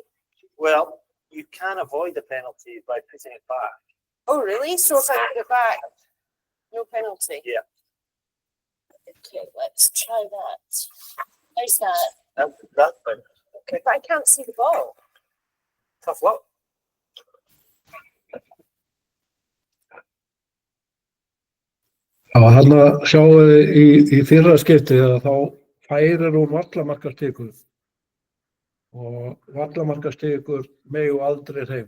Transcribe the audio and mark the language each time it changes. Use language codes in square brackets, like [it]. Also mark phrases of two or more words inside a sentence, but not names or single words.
[en] Well, you can avoid the penalty by putting it back. Oh, really? So if I put it back, no penalty? Yeah. Okay, let's try that. How's that? That thing. Okay, but I can't see the ball. Tough luck. [is] Já, þarna sjáum við í fyrra skiptið að þá færir hún vallamarkastikur og vallamarkastikur megu aldrei hreyfa.